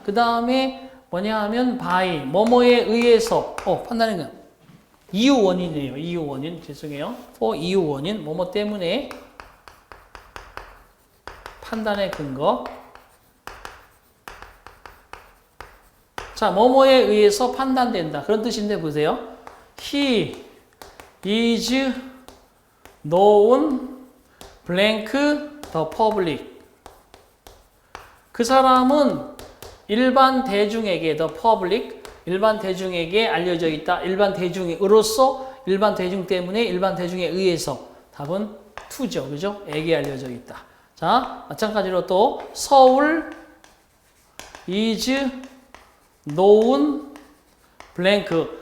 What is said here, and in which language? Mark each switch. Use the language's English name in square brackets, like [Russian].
[Korean] 그 다음에 뭐냐 하면 by 뭐뭐에 의해서 판단의 근거. 이유 원인이에요. 이유 원인 죄송해요. for 이유 원인 뭐뭐 때문에 판단의 근거. 자, 뭐뭐에 의해서 판단된다. 그런 뜻인데 보세요. [English] He is known blank the public. [Korean] 그 사람은 일반 대중에게 [English] the public [Korean] 일반 대중에게 알려져 있다. 일반 대중으로서 일반 대중 때문에 일반 대중에 의해서 답은 to죠. 그죠? 에게 알려져 있다. 자, 마찬가지로 또 서울 [English] is known blank.